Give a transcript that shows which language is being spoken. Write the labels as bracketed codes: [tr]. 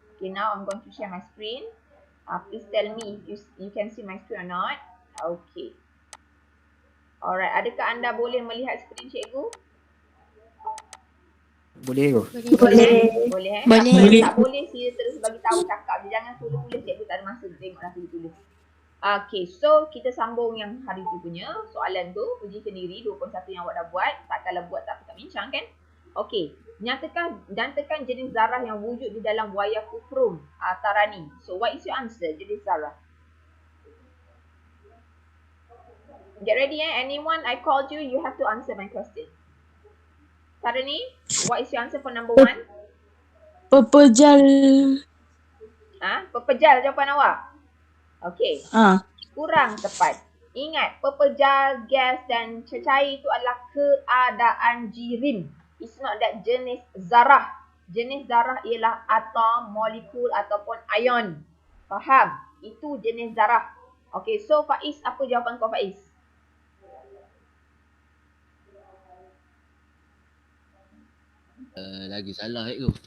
[en] Okay, now I'm going to share my screen. Please tell me if you can see my screen or not. Okay. [ms] Alright, adakah anda boleh melihat skrin cikgu? Boleh ke? Boleh. Boleh. Tak boleh sila terus bagi tahu cakap je. Jangan suruh tulis, cikgu tak ada masa tengok lah tulis. Okay, so kita sambung yang hari tu punya soalan tu. Uji sendiri 2.1 yang awak dah buat. Tak kalah buat tak kita bincang kan? Okay, nyatakan dan tekan jenis zarah yang wujud di dalam wayar kufrum tarani. [en] So what is your answer [ms] jenis zarah? [en] Get ready anyone I called you, you have to answer my question. Tarani, what is your answer for number 1? [ms] Pepejal. Pepejal jawapan awak? Okey. Kurang tepat. Ingat, pepejal, gas dan cecair itu adalah keadaan jirim. [en] It's not that [ms] jenis zarah. Jenis zarah ialah atom, molekul ataupun ion. Faham? Itu jenis zarah. Okey, so Faiz, apa jawapan kau Faiz? Lagi salah tu.